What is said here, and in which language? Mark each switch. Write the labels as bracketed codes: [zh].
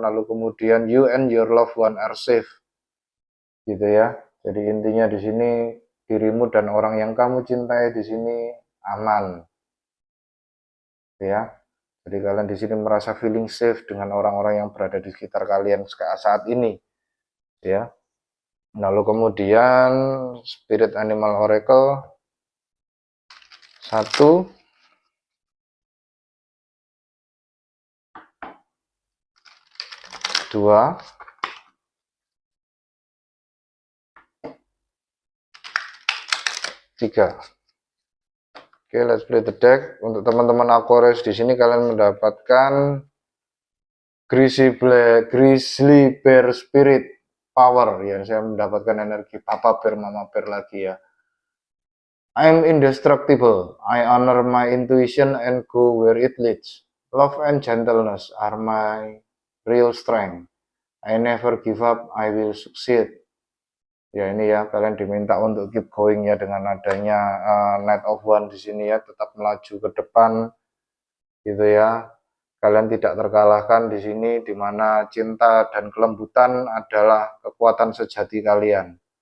[id] Lalu kemudian [en] you and your loved one are safe. [id] Gitu ya. Jadi intinya di sini dirimu dan orang yang kamu cintai di sini aman. Ya. Jadi kalian di sini merasa [en] feeling safe [id] dengan orang-orang yang berada di sekitar kalian saat ini. Ya. Lalu kemudian Spirit Animal Oracle 1, 2, 3. Oke, [en] let's play the deck. [id] Untuk teman-teman Aquarius di sini kalian mendapatkan Grizzly Bear Spirit Power ya. Saya mendapatkan energi Papa Bear, Mama Bear lagi ya. [en] I'm indestructible. I honor my intuition and go where it leads. Love and gentleness are my real strength. I never give up. I will succeed. [id] Ya ini ya, kalian diminta untuk [en] keep going [id] ya dengan adanya Knight of Wands di sini ya, tetap melaju ke depan gitu ya. Kalian tidak terkalahkan di sini, di mana cinta dan kelembutan adalah kekuatan sejati kalian.